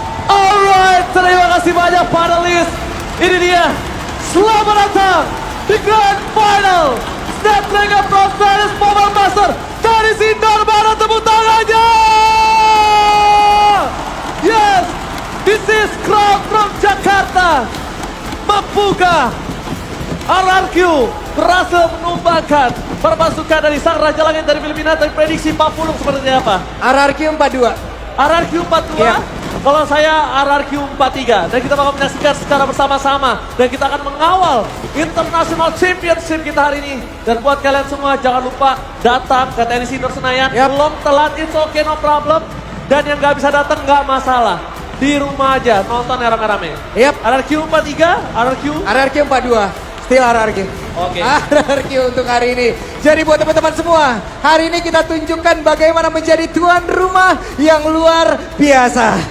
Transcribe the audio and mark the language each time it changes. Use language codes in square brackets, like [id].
[id] Alright, terima kasih banyak panelis. Ini dia, selamat datang di Grand Final Snapdragon Pro Series Mobile Master dari Sindor Barat, tepuk tangannya. [en] Yes, this is crowd from Jakarta. [id] Membuka RRQ berhasil menumbangkan perpasukan dari sang Raja Langit dari Filipina. Dari prediksi Papulung seperti apa? RRQ 42. RRQ 42, Iya. kalau saya RRQ 43. Dan kita bakal menyaksikan secara bersama-sama. Dan kita akan mengawal International Championship kita hari ini. Dan buat kalian semua jangan lupa datang ke TNI Indoor Senayan. Belum telat, [en] it's okay, no problem. [id] Dan yang gak bisa datang gak masalah. Di rumah aja, nonton rame-rame. Yap. RRQ 43, RRQ 42. Still RRQ. Oke. RRQ untuk hari ini. Jadi buat teman-teman semua, hari ini kita tunjukkan bagaimana menjadi tuan rumah yang luar biasa.